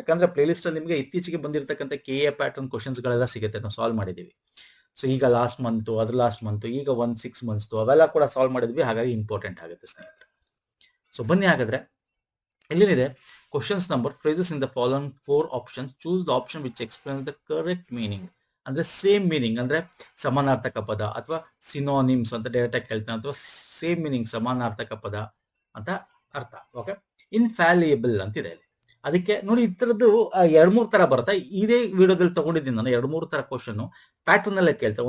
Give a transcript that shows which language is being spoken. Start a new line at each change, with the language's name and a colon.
Kannada: ಯಾಕಂದ್ರೆ play list ಅಲ್ಲಿ ನಿಮಗೆ ಇತ್ತೀಚೆಗೆ ಬಂದಿರತಕ್ಕಂಥ KA ಪ್ಯಾಟರ್ನ್ ಕ್ವಶನ್ಸ್ ಗಳೆಲ್ಲ ಸಿಗುತ್ತೆ. ನಾವು ಸಾಲ್ವ್ ಮಾಡಿದೀವಿ. ಸೊ ಈಗ ಲಾಸ್ಟ್ ಮಂತ್, ಈಗ 6 ಮಂತ್ಸ್ ಅವೆಲ್ಲ ಕೂಡ ಸಾಲ್ವ್ ಮಾಡಿದ್ವಿ. ಹಾಗಾಗಿ ಇಂಪಾರ್ಟೆಂಟ್ ಆಗುತ್ತೆ ಸ್ನೇಹಿತರೆ. ಸೊ ಬನ್ನಿ ಹಾಗಾದ್ರೆ ಇಲ್ಲೇನಿದೆ questions number
English: phrases in the following 4 options. Choose the option which explains the correct meaning.
Kannada: ಅಂದ್ರೆ ಸೇಮ್ ಮೀನಿಂಗ್ ಅಂದ್ರೆ ಸಮಾನಾರ್ಥಕ ಪದ ಅಥವಾ ಸಿನೋನಿಮ್ಸ್ ಅಂತ ಡೈರೆಕ್ಟ್ ಆಗಿ ಹೇಳ್ತಾನೆ, ಅಥವಾ ಸೇಮ್ ಮೀನಿಂಗ್ ಸಮಾನಾರ್ಥಕ ಪದ ಅಂತ ಅರ್ಥ. ಓಕೆ, ಇನ್ಫ್ಯಾಲಿಯಬಲ್ ಅಂತಿದೆ ಇಲ್ಲಿ. ಅದಕ್ಕೆ ನೋಡಿ ಈ ತರದ್ದು 2-3 ತರ ಬರುತ್ತೆ. ಇದೇ ವಿಡಿಯೋದಲ್ಲಿ ತಗೊಂಡಿದ್ದೀನಿ ನಾನು 2-3 ತರ ಕ್ವಶನ್ ಪ್ಯಾಟರ್ನ್ ಅಲ್ಲೇ ಕೇಳ್ತಾರೆ.